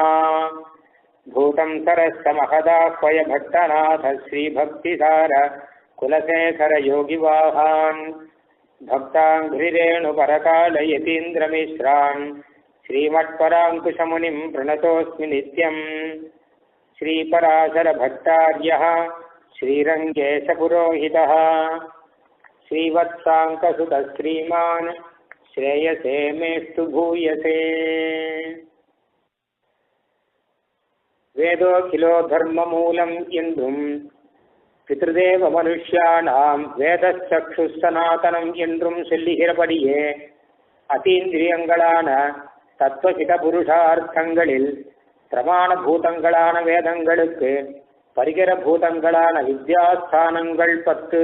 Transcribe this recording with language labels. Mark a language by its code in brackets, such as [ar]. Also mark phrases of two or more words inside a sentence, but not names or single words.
[sa] भूतं सरस्य महदाह्वय भट्टनाथ श्रीभक्तिसार कुलशेखर योगिवाहान् भक्ताङ्घ्रिरेणुपरकालयतीन्द्रमिश्रान् श्रीमत्पराङ्कुशमुनिं प्रणतोऽस्मि नित्यम्। श्रीपराशरभट्टार्यः श्रीरङ्गेशपुरोहितः श्रीवत्साङ्कसुतः श्रीमान् श्रेयसे मेस्तु भूयसे। वेदोखिलो धर्ममूलम् [ta] என்றும் [sa] पितृदेव मनुष्याणां वेदचक्षुः सनातनम् [ta] என்றும் சொல்லுகிறபடியே அதீந்திரியங்களான தத்துவசித புருஷார்த்தங்களில் பிரமாண பூதங்களான வேதங்களுக்கு பரிகர பூதங்களான வித்யாஸ்தானங்கள் 10.